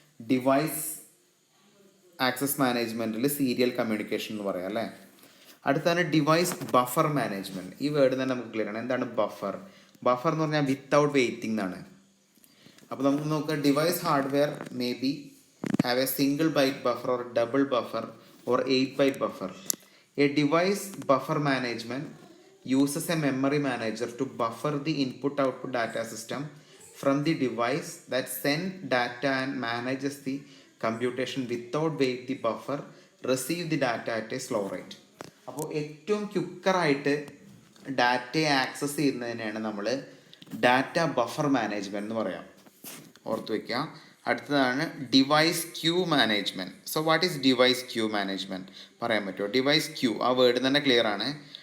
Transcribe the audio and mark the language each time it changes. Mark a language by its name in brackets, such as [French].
[Malayalam] Device access മാനേജ്മെൻറ്റിൽ serial communication എന്ന് പറയാം അല്ലേ. അടുത്താണ് ഡിവൈസ് ബഫർ മാനേജ്മെൻറ്റ്. ഈ വേർഡ് തന്നെ നമുക്ക് ക്ലിയർ ആണ്. എന്താണ് ബഫർ? ബഫർ എന്ന് പറഞ്ഞാൽ വിത്തൗട്ട് വെയിറ്റിംഗ് എന്നാണ്. അപ്പോൾ നമുക്ക് നോക്കാം, [English] Device hardware may be have a single byte buffer or double buffer or 8 byte buffer. A device buffer management uses a memory manager to buffer the input-output data system from the device that sends data and manages the computation without wait the buffer receive the data at a slow rate. [Malayalam] അപ്പോൾ ഏറ്റവും ക്വിക്കറായിട്ട് ഡാറ്റയെ access ചെയ്യുന്നതിനാണ് നമ്മൾ data buffer management എന്ന് പറയാം. ഓർത്ത് വയ്ക്കുക. അടുത്തതാണ് device Q management. [English] So what is device queue management? [Malayalam] പറയാൻ പറ്റുമോ? ഡിവൈസ് ക്യൂ, ആ വേർഡ് തന്നെ ക്ലിയർ ആണ്.